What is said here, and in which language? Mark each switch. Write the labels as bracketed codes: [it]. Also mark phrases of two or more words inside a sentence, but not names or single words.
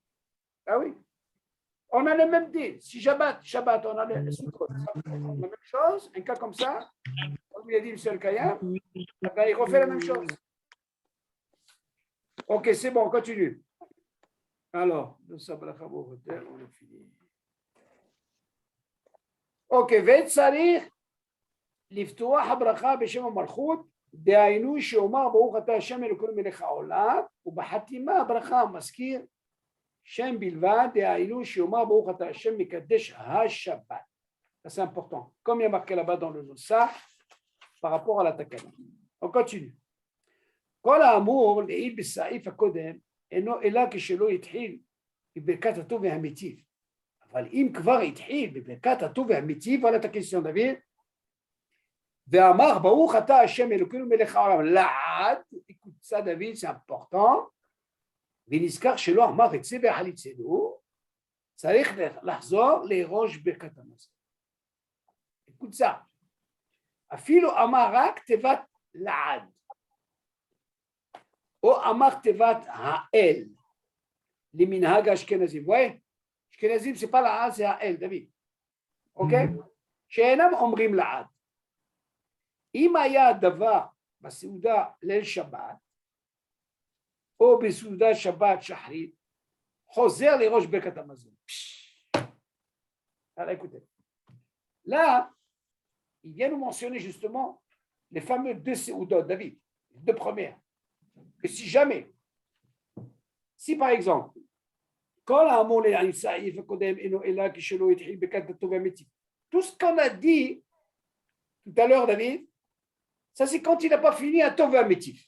[fr] Ah oui. On a le même dit. Si Shabbat, on a le Sukkot, ça peut être la même chose, un cas comme ça, comme il a dit le seul Kayam, il refait la même chose. Ok, c'est bon, on continue. Alors, on a fini. [he] Ok, וצריך לפתוח הברכה בשם המלכות, דהיינו שאומר ברוך אתה השם אלוקינו מלך העולם, ובחתימה הברכה מזכיר שם בלבד, דהיינו שאומר ברוך אתה השם מקדש השבת. [fr] Ça c'est important. Comme il y a marqué là-bas dans le Nosach, par rapport à la Takana. On continue. [he] כל האמור לעיל בסעיף הקודם, אינו אלא כשלא התחיל בברכת הטוב והמיטיב. אבל אם כבר התחיל בברכת הטוב והמיטיב, על את הקשyon דוד, ואמר ברוך אתה השם אלוקינו מלך העולם לעד, [fr] écoute ça David, c'est important, [he] ונזכר שלא אמר את זה והחליצנו, צריך לחזור לראש ברכת המזון. [fr] écoute ça, [he] אפילו אמר רק תיבת לעד, או אמר תיבת האל, למנהג האשכנזים, רואה? אשכנזים זה pas לעד, זה האל, דוד, אוקיי? שאינם אומרים לעד. אם היה דבר בסעודה ליל שבת, או בסעודת שבת שחרית, חוזר לראש ברכת המזון. [fr] Écoutez. Là, il vient nous mentionner justement les fameux deux séoudot, David, les deux premières. Que si jamais, si par exemple, quand tout ce qu'on a dit tout à l'heure, David, ça c'est quand il n'a pas fini un [he] טוב מטיב.